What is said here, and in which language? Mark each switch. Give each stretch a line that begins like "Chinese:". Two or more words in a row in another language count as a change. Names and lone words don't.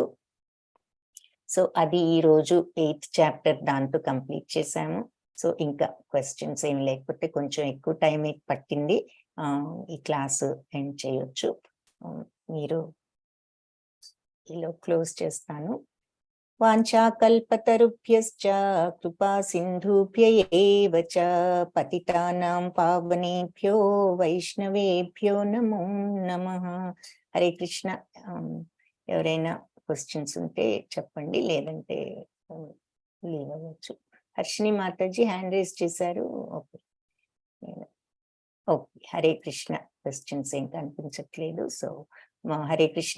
Telugu: సో అది ఈ రోజు 8th చాప్టర్ దాంతో కంప్లీట్ చేశాము. సో ఇంకా క్వశ్చన్స్ ఏం లేకపోతే, కొంచెం ఎక్కువ టైం పట్టింది, ఈ క్లాసు ఎండ్ చేయొచ్చు. మీరు ఇలా క్లోజ్ చేస్తాను.
Sanskrit: వాంఛాకల్పతరుభ్యశ్చ కృపా సింధుభ్య ఏవ చ పతితానాం పావనేభ్యో వైష్ణవేభ్యో నమో నమః. హరే కృష్ణ.
Telugu: ఎవరైనా క్వశ్చన్స్ ఉంటే చెప్పండి, లేదంటే లీవ్ అవ్వచ్చు. హర్షిని మాతాజీ హ్యాండ్ రేస్ చేశారు. ఓకే,
Sanskrit: హరే కృష్ణ.
Telugu: క్వశ్చన్స్ ఏం కనిపించట్లేదు. సో
Sanskrit: హరే కృష్ణ.